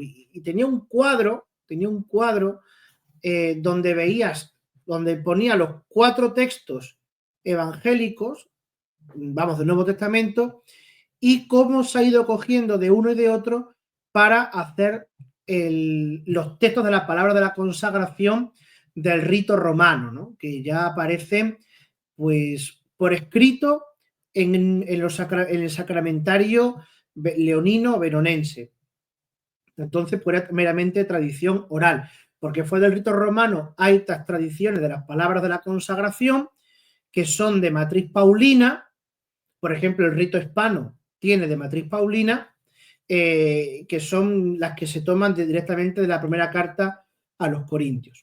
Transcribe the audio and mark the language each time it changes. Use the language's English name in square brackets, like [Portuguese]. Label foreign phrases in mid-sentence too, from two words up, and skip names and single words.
[Spanish] Y tenía un cuadro donde ponía los 4 textos evangélicos, vamos, del Nuevo Testamento, y cómo se ha ido cogiendo de uno y de otro para hacer los textos de la palabra de la consagración del rito romano, ¿no? Que ya aparecen pues por escrito en el sacramentario leonino veronense. Entonces, pues era meramente tradición oral, porque fue del rito romano. Hay estas tradiciones de las palabras de la consagración que son de matriz paulina. Por ejemplo, el rito hispano tiene de matriz paulina, que son las que se toman directamente de la primera carta a los Corintios.